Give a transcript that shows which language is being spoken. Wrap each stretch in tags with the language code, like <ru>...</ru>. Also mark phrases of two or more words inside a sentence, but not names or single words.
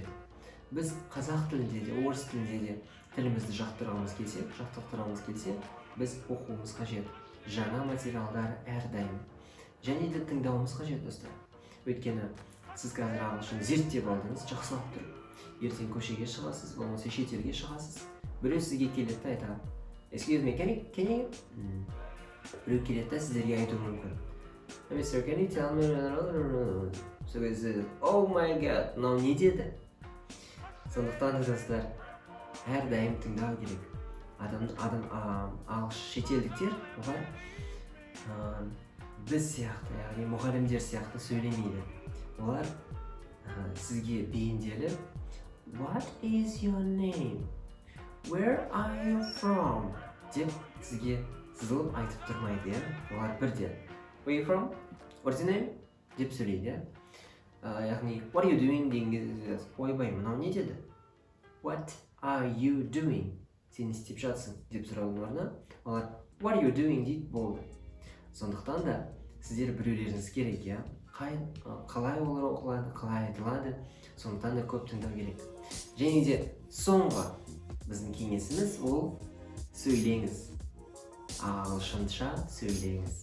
<kk>Біз қазақ тілінде де, орыс тілінде де тілімізді жаттықтырамыз келсе, біз оқуымыз қажет. Жаңа материалдар әрдайым. Және де тыңдауымыз қажет достар. Өйткені сіз қазір ағылшын зерттеп алдыңыз, жақсылап тұрып. Ертең көшеге шығасыз, болмаса шетелге шығасыз. Біреу сізге келеді айтады.</kk> <en>Excuse me, can you?</en> <kk>Біреу келеді сіздерге айтуы мүмкін.</kk> <en>Mr. Can you tell me?</en> <kk>Сол кезде,</kk> <en>oh my god,</en> <kk>мынау не деді? Сондықтан достар, әрдайым тыңдау керек. Шетелдіктер, олар біз сияқты, яғни мұғалімдер сияқты сөйлемейді. Олар сізге бейімделіп,</kk> <en>What is your name? Where are you from?</en> <kk>Деп сізге сызылып айтып тұрмайды, Олар бірден.</kk> <en>Where you from?</en> <kk>Бірдеңе деп сөйлейді. Яғни</kk> <en>what are you doing</en> <kk>деген кезде ойбай мынау не деді?</kk> <en>What are you doing?</en> <kk>Сен не істеп жатсың деп сұраудың орнына олар</kk> <en>what are you doing</en> <kk>дейді болды. Сондықтан да сіздер біреулеріңіз керек, иә? Қалай олар оқылады, қалай айтылады, сондықтан да көп тыңдау керек. Және де соңғы біздің кеңесіміз ол сөйлеңіз. Ағылшынша сөйлеңіз.</kk>